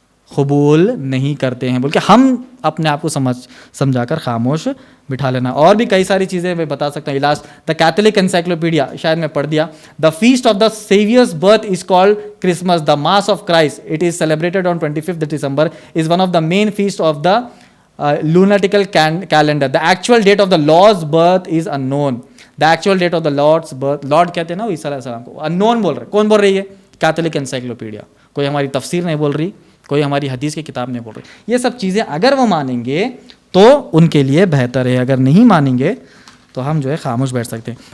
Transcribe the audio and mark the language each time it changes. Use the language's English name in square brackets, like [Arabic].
[Hindi] कबूल नहीं करते हैं, बोल के हम अपने आप को समझाकर खामोश बिठा लेना। और भी कई सारी चीज़ें मैं बता सकता हूँ। [English] last the Catholic encyclopedia, [Hindi] शायद मैं पढ़ दिया, [English] The feast of the saviour's birth is called Christmas, the mass of Christ, it is celebrated on 25th December, is one of the main feast of the lunatical calendar. The actual date of the Lord's birth is unknown. The actual date of the Lord's birth, [Hindi] Lord कहते हैं ना ईसा अलैहिस्सलाम को, unknown बोल रहे। कौन बोल रही है? Catholic encyclopedia. कोई हमारी तफसीर नहीं बोल रही, कोई हमारी हदीस की किताब नहीं बोल रही। ये सब चीज़ें अगर वो मानेंगे तो उनके लिए बेहतर है, अगर नहीं मानेंगे तो हम जो है खामोश बैठ सकते हैं।